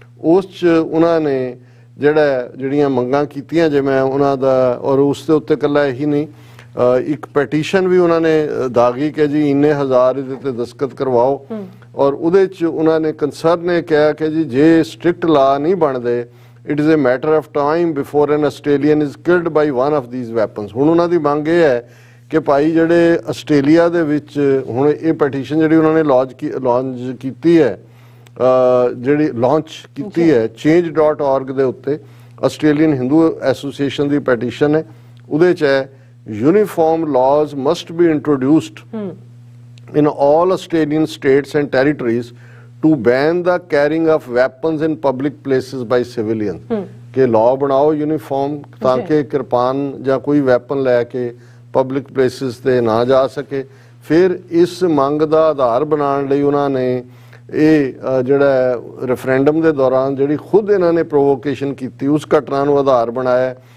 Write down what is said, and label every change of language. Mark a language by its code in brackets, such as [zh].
[pa] ਉਸ 'ਚ ਉਹਨਾਂ ਨੇ ਜਿਹੜੀਆਂ ਮੰਗਾਂ ਕੀਤੀਆਂ, ਜੇ ਮੈਂ ਉਹਨਾਂ ਦਾ, ਔਰ ਉਸ ਦੇ ਉੱਤੇ ਇਕੱਲਾ ਇਹੀ ਨਹੀਂ, ਇੱਕ ਪੈਟੀਸ਼ਨ ਵੀ ਉਹਨਾਂ ਨੇ ਦਾਗੀ ਕਿ ਜੀ ਇੰਨੇ ਹਜ਼ਾਰ ਇਹਦੇ ਤੇ ਦਸਤਖਤ ਕਰਵਾਓ, ਔਰ ਉਹਦੇ 'ਚ ਉਹਨਾਂ ਨੇ ਕੰਸਰਨ ਨੇ ਕਿਹਾ ਕਿ ਜੀ ਜੇ ਸਟ੍ਰਿਕਟ ਲਾ ਨਹੀਂ ਬਣਦੇ, [en] It is a matter of time before an Australian is killed by one of these weapons. [pa] ਹੁਣ ਉਹਨਾਂ ਦੀ ਮੰਗ ਇਹ ਹੈ ਕਿ ਭਾਈ ਜਿਹੜੇ ਆਸਟ੍ਰੇਲੀਆ ਦੇ ਵਿੱਚ ਹੁਣ ਇਹ ਪੈਟੀਸ਼ਨ ਜਿਹੜੀ ਉਹਨਾਂ ਨੇ ਲਾਂਚ ਕੀਤੀ ਹੈ, ਜਿਹੜੀ ਲਾਂਚ ਕੀਤੀ ਹੈ change.org ਦੇ ਉੱਤੇ, ਆਸਟ੍ਰੇਲੀਅਨ ਹਿੰਦੂ ਐਸੋਸੀਏਸ਼ਨ ਦੀ ਪੈਟੀਸ਼ਨ ਹੈ। ਉਹਦੇ 'ਚ ਹੈ [en] uniform laws must be introduced in all Australian states and territories to ban the carrying of weapons in public places by civilians। [pa] ਕਿ law ਬਣਾਓ uniform ਤਾਂ ਕਿ ਕਿਰਪਾਨ ਜਾਂ ਕੋਈ ਵੈਪਨ ਲੈ ਕੇ ਪਬਲਿਕ ਪਲੇਸਿਸ ਤੇ ਨਾ ਜਾ ਸਕੇ। ਫਿਰ ਇਸ ਮੰਗ ਦਾ ਆਧਾਰ ਬਣਾਉਣ ਲਈ ਉਹਨਾਂ ਨੇ ਇਹ ਜਿਹੜਾ ਰੈਫਰੈਂਡਮ ਦੇ ਦੌਰਾਨ ਜਿਹੜੀ ਖੁਦ ਇਹਨਾਂ ਨੇ ਪ੍ਰੋਵੋਕੇਸ਼ਨ ਕੀਤੀ, ਉਸ ਘਟਨਾ ਨੂੰ ਆਧਾਰ ਬਣਾਇਆ।